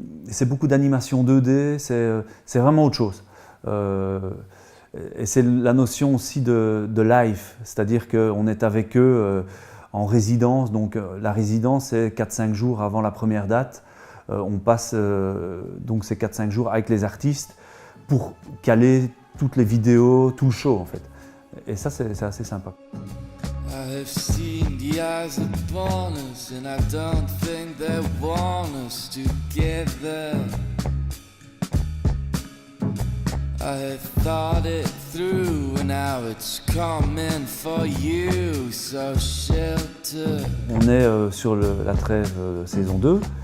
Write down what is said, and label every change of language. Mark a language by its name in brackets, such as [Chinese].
[French] C'est beaucoup d'animation 2D, c'est vraiment autre chose. Et c'est la notion aussi de live, c'est-à-dire qu'on est avec eux en résidence. Donc la résidence, c'est 4-5 jours avant la première date. On passe donc ces 4-5 jours avec les artistes pour caler toutes les vidéos, tout le show en fait. Et ça c'est assez sympa. [English] I have seen the eyes that born us, and I don't think they want us together. I have thought it through, and now it's coming for you, so shelter. [French] On est sur la trêve saison 2.